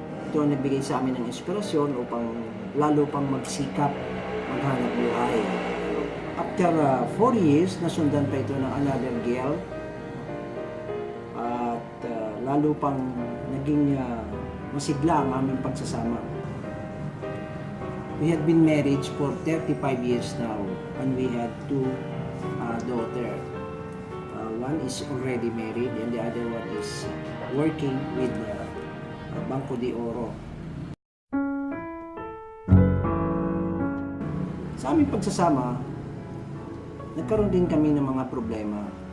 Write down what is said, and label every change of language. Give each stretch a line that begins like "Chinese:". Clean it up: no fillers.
Filipino: Ito ang nagbigay sa amin ng inspirasyon upang lalo pang magsikap, maghanap buhay.
English: After 4 years,
Filipino: nasundan pa ito ng
English: another girl.
Filipino: At lalo pang naging masigla ang aming pagsasama.
English: We had been married for 35 years now, and we had 2 daughters. One is already married, and the other one is working with Banco de Oro.
Filipino: Sa aming pagsasama, nagkaroon din kami ng mga problema.